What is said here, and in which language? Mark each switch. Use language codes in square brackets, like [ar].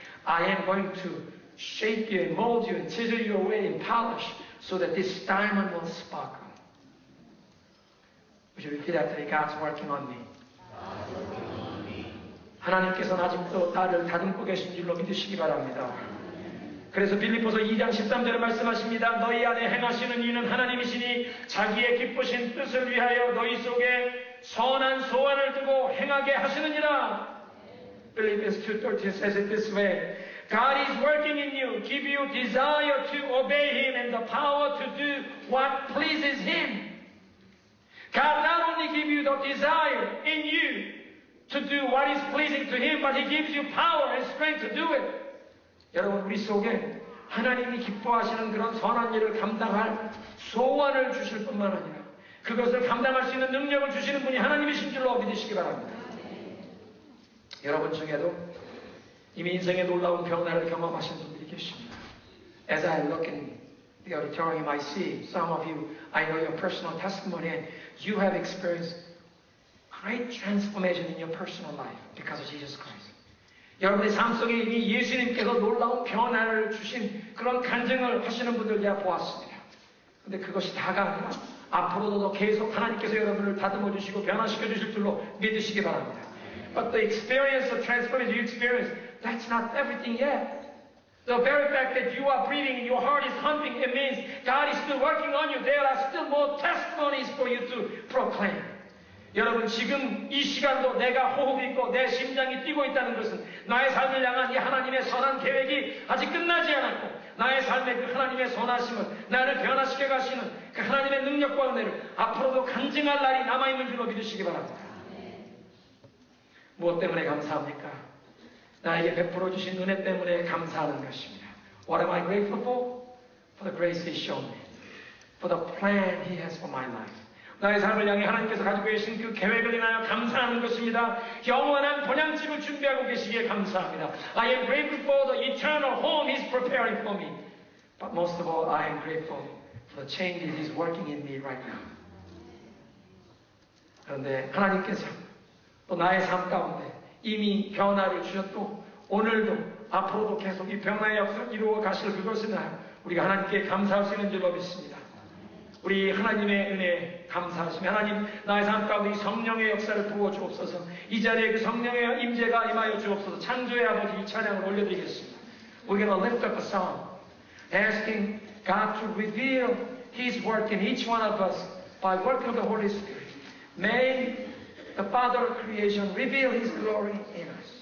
[en] I am going to shape you and mold you and chisel you away and polish so that this diamond will sparkle. Would you repeat after me? God's working on me. [ko] 하나님께서는 아직도 나를 다듬고 계신 줄로 믿으시기 바랍니다. 그래서 빌립보서 2장 13절에 말씀하십니다. 너희 안에 행하시는 이는 하나님이시니 자기의 기쁘신 뜻을 위하여 너희 속에 선한 소원을 두고 행하게 하시느니라. [en] Philippians 2:13 says it this way. God is working in you, give you desire to obey Him and the power to do what pleases Him. God not only gives you the desire in you to do what is pleasing to Him, but He gives you power and strength to do it. [ko] 여러분, 우리 속에 하나님이 기뻐하시는 그런 선한 일을 감당할 소원을 주실 뿐만 아니라 그것을 감당할 수 있는 능력을 주시는 분이 하나님이신 줄로 믿으시기 바랍니다. 여러분 중에도 이미 인생의 놀라운 변화를 경험하신 분들이 계십니다. [en] As I look in the auditorium, I see some of you, I know your personal testimony, and you have experienced great transformation in your personal life because of Jesus Christ. [ko] 여러분의 삶 속에 이미 예수님께서 놀라운 변화를 주신 그런 간증을 하시는 분들 제가 보았습니다. 근데 그것이 다가 아니라 앞으로도 계속 하나님께서 여러분을 다듬어 주시고 변화시켜 주실 줄로 믿으시기 바랍니다. [en] But the experience of transformation you experience, that's not everything yet. The very fact that you are breathing and your heart is humping, it means God is still working on you. There are still more testimonies for you to proclaim. [ko] 여러분, 지금 이 시간도 내가 호흡이 있고 내 심장이 뛰고 있다는 것은 나의 삶을 향한 이 하나님의 선한 계획이 아직 끝나지 않았고 나의 삶의 그 하나님의 선하심을 나를 변화시켜 가시는 그 하나님의 능력과 은혜를 앞으로도 간증할 날이 남아있는 줄로 믿으시기 바랍니다. 무엇 때문에 감사합니까? 나에게 베풀어 주신 은혜 때문에 감사하는 것입니다. [en] What am I grateful for? For the grace He shown me. For the plan He has for my life. [ko] 나의 삶을 향해 하나님께서 가지고 계신 그 계획을 인하여 감사하는 것입니다. 영원한 본향집을 준비하고 계시기에 감사합니다. [en] I am grateful for the eternal home He's preparing for me. But most of all, I am grateful for the changes He's working in me right now. [ko] 그런데 하나님께서 또 나의 삶 가운데 이미 변화를 주셨고 오늘도 앞으로도 계속 이 변화의 역사를 이루어 가실 그것을 우리가 하나님께 감사할 수 있는 줄로 믿습니다. 우리 하나님의 은혜에 감사하시며 하나님 나의 삶 가운데 이 성령의 역사를 부어 주옵소서. 이 자리에 그 성령의 임재가 임하여 주옵소서. 창조의 아버지 이 찬양을 올려드리겠습니다. [en] We're going to lift up a song asking God to reveal His work in each one of us by work of the Holy Spirit. May the Father of creation reveal His glory in us.